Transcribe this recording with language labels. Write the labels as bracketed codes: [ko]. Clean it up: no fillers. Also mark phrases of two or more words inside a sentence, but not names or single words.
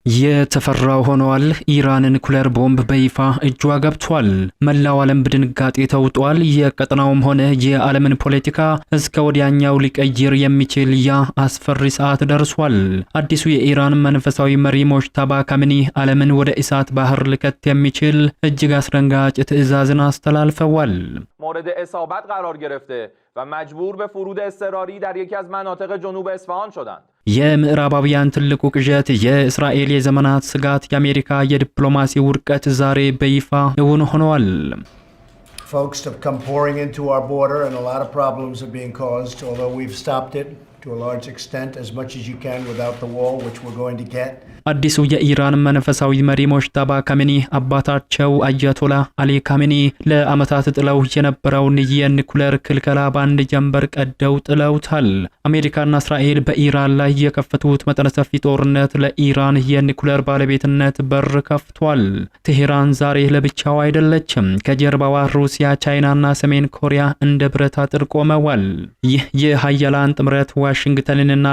[am] የተፈራው ሆኗል። ኢራን ኒኩሌር ቦምብ በይፋ እጇ ገብቷል። መላው ዓለም በድንጋጤ ተውጧል። የቀጠናውም ሆነ የዓለምን ፖለቲካ እስከ ወዲያኛው ሊቀይር የሚችል ያ አስፈሪ ሰዓት ደርሷል። አዲሱ የኢራን መንፈሳዊ መሪ ሙጅተባ ካሚኒ ዓለምን ወደ እሳት ባህር ሊከት የሚችል እጅግ አስደንጋጭ ትዕዛዝን አስተላልፈዋል። [fa] مورد اصابت قرار گرفته و مجبور به فرود اضطراری در یکی از مناطق جنوب اصفهان شدند. [am] የምዕራባውያን ትልቁ ቅዠት የእስራኤል የዘመናት ስጋት የአሜሪካ የዲፕሎማሲ ውድቀት ዛሬ በይፋ እውን ሆኗል። [en] Folks have come pouring into our border and a lot of problems are being caused, although we've stopped it to a large extent, as much as you can without the wall, which we're going to get. [am] አዲሱ የኢራን መንፈሳዊ መሪ ሙጅተባ ካሚኒ አባታቸው አያቶላ አሊ ካሚኒ ለዓመታት ጥለው የነበረውን የኒኩሌር ክልከላ በአንድ ጀንበር ቀደው ጥለውታል። አሜሪካና እስራኤል በኢራን ላይ የከፈቱት መጠነ ሰፊ ጦርነት ለኢራን የኒኩሌር ባለቤትነት በር ከፍቷል። ቴሄራን ዛሬ ለብቻው አይደለችም። ከጀርባዋ ሩሲያ፣ ቻይናና ሰሜን ኮሪያ እንደ ብረት አጥር ቆመዋል። ይህ የሀያላን ጥምረት ዋሽንግተንንና